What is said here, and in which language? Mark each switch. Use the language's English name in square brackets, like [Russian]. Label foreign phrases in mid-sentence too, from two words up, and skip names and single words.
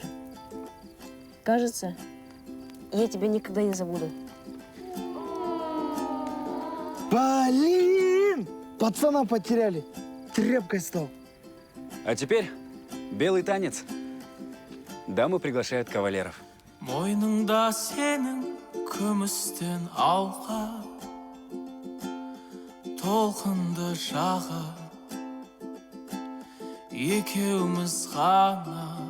[Russian] Кажется, я тебя никогда не забуду. Блин! Пацана потеряли. Тряпкой стал. А теперь белый танец. Дамы приглашают кавалеров. [Kazakh] Мойныңда сенің күмістен алқа, толқынды жағы, екеуміз ғана